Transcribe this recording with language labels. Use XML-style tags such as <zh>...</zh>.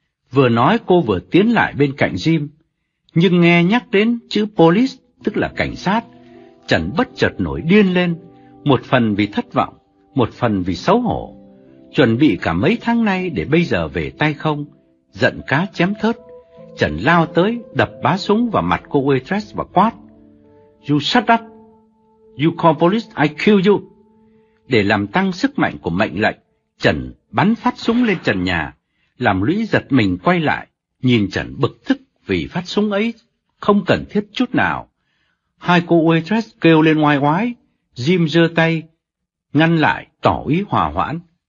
<vi>Vừa nói cô vừa tiến lại bên cạnh Jim, nhưng nghe nhắc đến chữ police, tức là cảnh sát, Trần bất chợt nổi điên lên, một phần vì thất vọng, một phần vì xấu hổ. Chuẩn bị cả mấy tháng nay để bây giờ về tay không, giận cá chém thớt, Trần lao tới đập bá súng vào mặt cô waitress và quát.</vi> <en>You shut up, you call police, I kill you.</en> <vi>Để làm tăng sức mạnh của mệnh lệnh, Trần bắn phát súng lên trần nhà, làm Lũy giật mình quay lại, nhìn Trần bực tức vì phát súng ấy không cần thiết chút nào. Hai cô waitress kêu lên oai oái, Jim giơ tay, ngăn lại tỏ ý hòa hoãn.</vi>